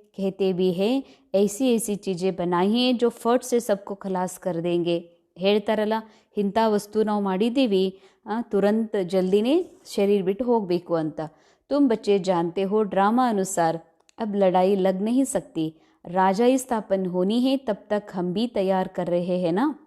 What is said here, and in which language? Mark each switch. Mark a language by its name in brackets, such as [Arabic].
[Hindi] कहते भी है ऐसी चीज़ें बनाई हैं जो फट से सबको खलास कर देंगे. [Kannada] ಹೇಳ್ತಾರಲ್ಲ, ಇಂಥ ವಸ್ತು ನಾವು ಮಾಡಿದ್ದೀವಿ, ತುರಂತ ಜಲ್ದಿನೇ ಶರೀರ ಬಿಟ್ಟು ಹೋಗಬೇಕು ಅಂತ. [Hindi] तुम बच्चे जानते हो ड्रामा अनुसार अब लड़ाई लग नहीं सकती, राजाई स्थापन होनी है, तब तक हम भी तैयार कर रहे हैं ना.